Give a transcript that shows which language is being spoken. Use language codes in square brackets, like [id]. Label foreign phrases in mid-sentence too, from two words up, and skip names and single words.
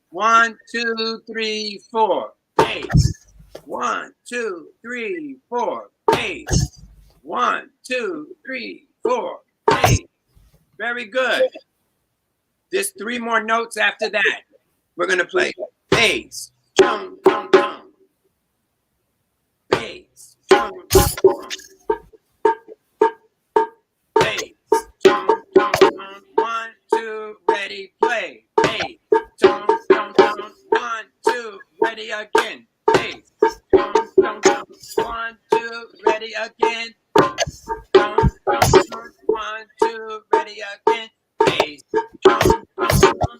[en] 1, 2, 3, 4. Bass. 1, 2, 3, 4. Bass. 1, 2, 3, 4. Bass. Very good. There's 3 more notes after that. We're going to play bass. Chum, chum, chum. Bass. Chum, chum, chum. Bass. Chum, chum, chum. 1, 2, ready, play. Bass. Chum, chum, chum. 1, 2, ready again. Bass. Chum, chum, chum. 1, 2, ready again. Chum, chum, chum. 1, 2, ready again. Bass. Chum, chum, chum.